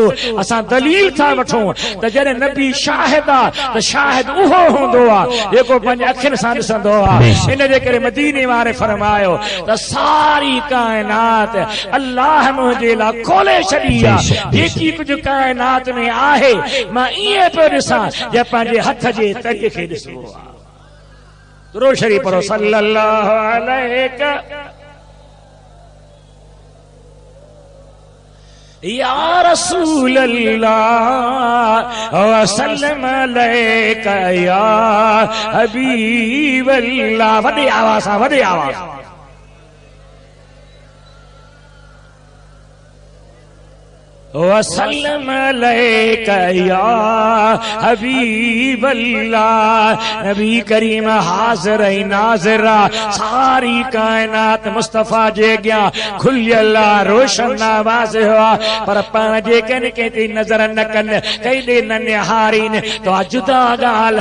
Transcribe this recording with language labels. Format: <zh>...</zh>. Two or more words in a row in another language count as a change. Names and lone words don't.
<sd>असां दलील था वठूं त जॾहिं नबी शाहिद आ त शाहिद उहो हूंदो आ जेको पंहिंजे अखियुनि सां ॾिसंदो आ इन जे करे मदीने वारे फरमायो त सारी कायनात अल्लाह मुंहिंजे लाइ खोले छॾी आहे जेकी कुझु कायनात में आहे मां ईअं पियो ॾिसां जे पंहिंजे हथ जे तरीक़े खे ॾिसबो आहे दुरूद शरीफ़ पढ़ो</sd> <ar>صلى الله عليه يا رسول الله و سلم عليك يا حبيب الله</ar> <sd>वॾी आवाज़ सां वॾी आवाज़</sd> <ar>وسلم عليك يا حبيب الله</ar> <sd>नबी करीम हाज़िर नाज़िर सारी कायनात मुस्तफ़ा जे अॻियां खुलियल रोशन आवाज़ हुआ पर पाण जे कंहिं ते नज़र न कनि केॾे न निहारीनि तो जुदा ॻाल्हि</sd>